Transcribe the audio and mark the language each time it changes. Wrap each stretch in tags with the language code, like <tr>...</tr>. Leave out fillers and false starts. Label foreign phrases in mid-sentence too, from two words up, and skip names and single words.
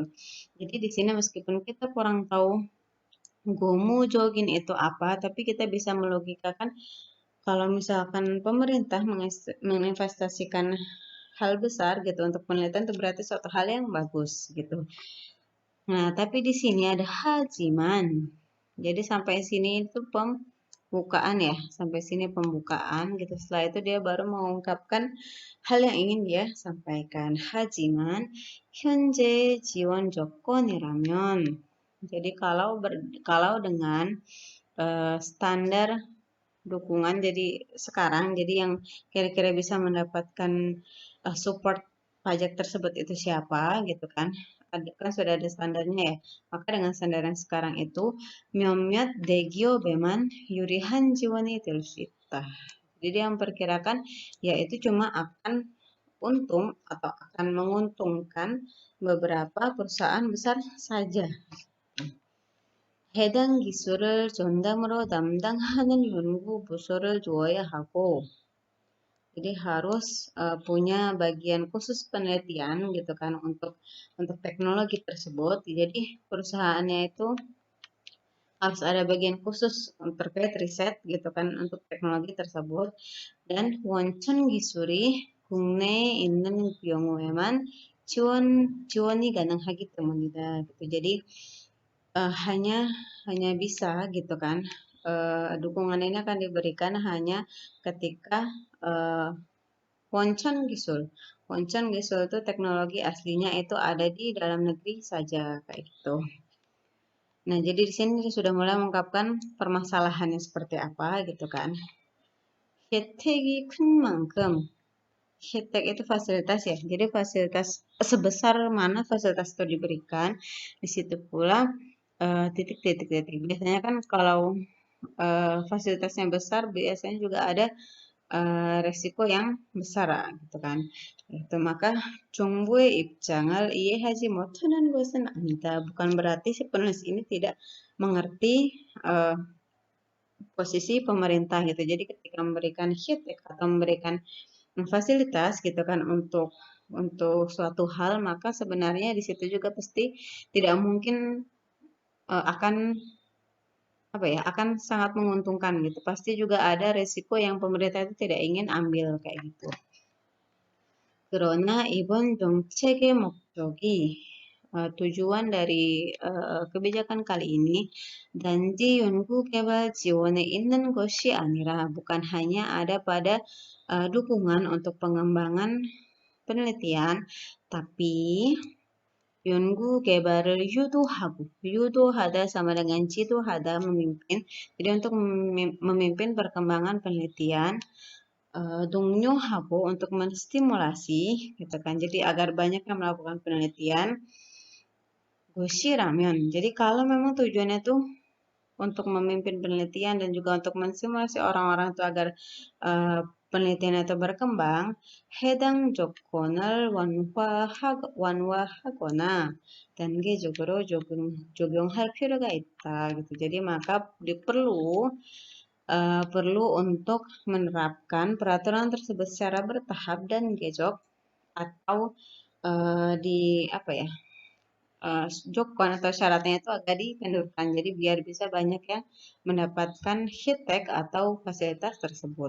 <id>Jadi di sini meskipun kita kurang tahu gomu jogin itu apa, tapi kita bisa melogikakan kalau misalkan pemerintah menginvestasikan hal besar gitu untuk penelitian itu berarti suatu hal yang bagus gitu. Nah, tapi di sini ada hajiman. Jadi sampai sini itu pembukaan ya, sampai sini pembukaan gitu. Setelah itu dia baru mengungkapkan hal yang ingin dia sampaikan.</id> <ko>Hajiman 현재 지원 조건이라면.</ko> <id>Jadi kalau dengan standar dukungan jadi sekarang, jadi yang kira-kira bisa mendapatkan support pajak tersebut itu siapa gitu kan. Kan sudah ada standarnya ya. Maka dengan standar yang sekarang itu</id> <ko>몇몇 대기업에만 유리한 지원이 될 수 있다.</ko> <id>Jadi dia memperkirakan yaitu cuma akan untung atau akan menguntungkan beberapa perusahaan besar saja.</id> <ko>해당 기술을 전담으로 담당하는 연구 부서를 두어야 하고,</ko> <id>jadi harus punya bagian khusus penelitian gitu kan untuk teknologi tersebut. Jadi perusahaannya itu harus ada bagian khusus terkait riset gitu kan untuk teknologi tersebut.</id> <ko>Dan 원천 기술이 국내에 있는 경우에만 지원이 가능하기 때문이다.</ko> <id>Gitu. Jadi hanya bisa gitu kan. Dukungan ini akan diberikan hanya ketika</id> <ko>원천 기술. 원천 기술</ko> <id>itu teknologi aslinya itu ada di dalam negeri saja kayak gitu. Nah, jadi di sini dia sudah mulai mengungkapkan permasalahannya seperti apa gitu kan.</id> <ko>혜택이 큰 만큼,</ko> <id>혜택 itu fasilitas ya. Jadi fasilitas sebesar mana fasilitas itu diberikan, di situ pula titik. Biasanya kan kalau fasilitasnya besar biasanya juga ada resiko yang besar gitu kan. Itu maka</id> <ko>정부의 입장을 이해하지 못하는 것은 아니다.</ko> <id>Bukan berarti si penulis ini tidak mengerti posisi pemerintah gitu. Jadi ketika memberikan hit atau memberikan fasilitas gitu kan untuk suatu hal, maka sebenarnya di situ juga pasti tidak mungkin akan akan sangat menguntungkan gitu. Pasti juga ada resiko yang pemerintah itu tidak ingin ambil kayak gitu.</id> <ko>그러나 이번 정책의 목적이</ko> <id>tujuan dari kebijakan kali ini</id> <ko>단지 연구 개발 지원에 있는 것이 아니라</ko> <id>bukan hanya ada pada dukungan untuk pengembangan penelitian, tapi</id> <ko>연구 개발을</ko> <id>yudohada sama dengan jidohada memimpin. Jadi untuk memimpin perkembangan penelitian, 동료하고 untuk menstimulasi, gitu kan. Jadi agar banyak yang melakukan penelitian. Ramen. Jadi kalau memang tujuannya tuh untuk memimpin penelitian dan juga untuk menstimulasi orang-orang itu agar penelitian itu berkembang,</id> <ko>해당 조건을 완화하거나 단계적으로 적용할 필요가 있다 gitu.</ko> <id>Jadi maka perlu untuk menerapkan peraturan tersebut secara bertahap dan gejok atau di apa ya? Jokon atau syaratnya itu agak dikendurkan. Jadi biar bisa banyak yang mendapatkan HITEK atau fasilitas tersebut.</id>